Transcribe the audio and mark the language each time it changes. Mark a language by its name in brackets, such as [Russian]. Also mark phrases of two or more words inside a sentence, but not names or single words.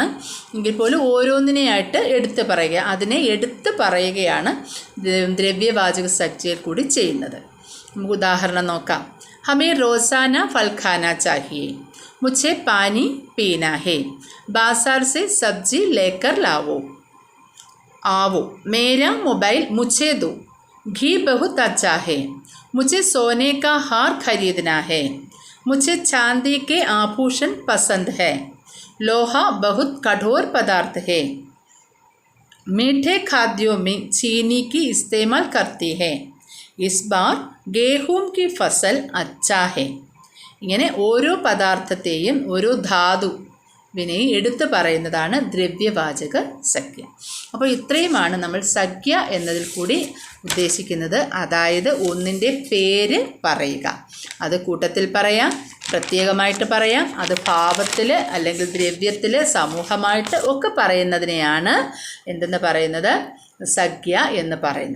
[Malayalam] എങ്കിൽ പോലും ഓരോന്നിനെയായിട്ട് എടുത്ത് പറയുക, അതിനെ എടുത്ത് പറയുകയാണ് ദ്രവ്യവാചക സംഖ്യയിൽ കൂടി ചെയ്യുന്നത്. നമുക്ക് ഉദാഹരണം നോക്കാം. [Hindi] हमें रोज़ाना फल खाना चाहिए, मुझे पानी पीना है, बाज़ार से सब्ज़ी लेकर लाओ आवो, मेरा मोबाइल मुझे दो, घी बहुत अच्छा है, मुझे सोने का हार खरीदना है, मुझे चांदी के आभूषण पसंद है, लोहा बहुत कठोर पदार्थ है, मीठे खाद्यों में चीनी की इस्तेमाल करती है, इस बार गेहूं की फसल अच्छा है. [Malayalam] ഇങ്ങനെ ഓരോ പദാർത്ഥത്തെയും ഓരോ ധാതുവിനെ എടുത്തു പറയുന്നതാണ് ദ്രവ്യവാചക സംഖ്യ. അപ്പോൾ ഇത്രയുമാണ് നമ്മൾ സംഖ്യ എന്നതിൽ കൂടി ഉദ്ദേശിക്കുന്നത്. അതായത് ഒന്നിൻ്റെ പേര് പറയുക, അത് കൂട്ടത്തിൽ പറയാം, പ്രത്യേകമായിട്ട് പറയാം, അത് ഭാവത്തിൽ അല്ലെങ്കിൽ ദ്രവ്യത്തിൽ സമൂഹമായിട്ട് ഒക്കെ പറയുന്നതിനെയാണ് എന്തെന്ന് പറയുന്നത്, സംഖ്യ എന്ന് പറയുന്നത്.